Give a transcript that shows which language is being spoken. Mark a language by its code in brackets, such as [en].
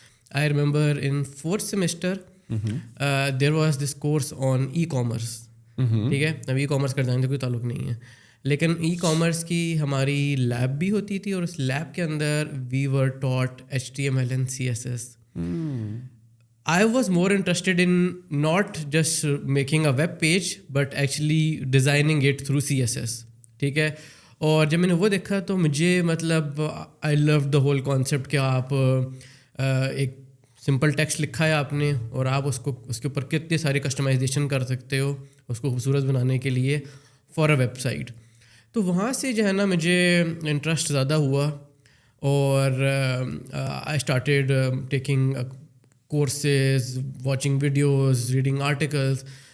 [en] I remember in 4th semester there was this course on e commerce, [ur] ٹھیک ہے. اب e commerce کا design سے کوئی تعلق نہیں ہے, لیکن ای کامرس کی ہماری لیب بھی ہوتی تھی, اور اس لیب کے اندر [en] We were taught HTML and CSS. I was more interested in not just making a web page but actually designing it through CSS, [ur] ٹھیک ہے. اور جب میں نے وہ دیکھا تو مجھے مطلب [en] I loved the whole concept [ur] کہ آپ ایک سمپل ٹیکسٹ لکھا ہے آپ نے, اور آپ اس کے اوپر کتنی ساری کسٹمائزیشن کر سکتے ہو اس کو خوبصورت بنانے کے لیے [en] For a website. [ur] تو وہاں سے جو ہے نا مجھے انٹرسٹ زیادہ ہوا, اور [en] I started taking courses, watching videos, reading articles.